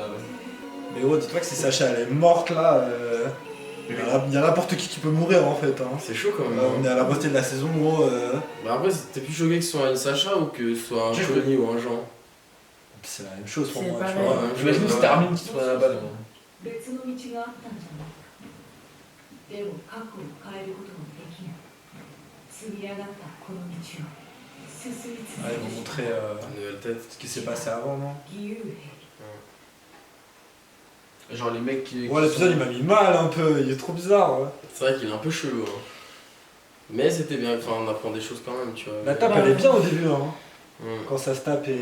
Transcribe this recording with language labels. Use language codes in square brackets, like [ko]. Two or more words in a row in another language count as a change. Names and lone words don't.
[fr] Mais gros, dis-toi que si Sacha elle est morte là, il y a n'importe qui peut mourir en fait. Hein. C'est chaud quand même. On est à la moitié de la saison, gros. Bah après, t'es plus choqué que ce soit une Sacha ou que ce soit un Johnny ou un Jean. C'est la même chose pour C'est moi, tu pareil. vois. J'imagine que c'était Armin qui se prenait la balle. [ja] 別の道があったんじゃないでも過去を変えることもできない積み上がったこの道を進み続 [fr] Ouais, ils vont [ja] ける [fr] montrer Une nouvelle tête. ce qui s'est passé avant, non? [ja] 義勇兵 [fr] Genre les mecs qui. Ouais, l'épisode il m'a mis mal un peu, il est trop bizarre. Ouais. C'est vrai qu'il est un peu chelou. Hein. Mais c'était bien, enfin, on apprend des choses quand même, tu vois. La tape elle est bien au début, hein. Quand ça se tape et.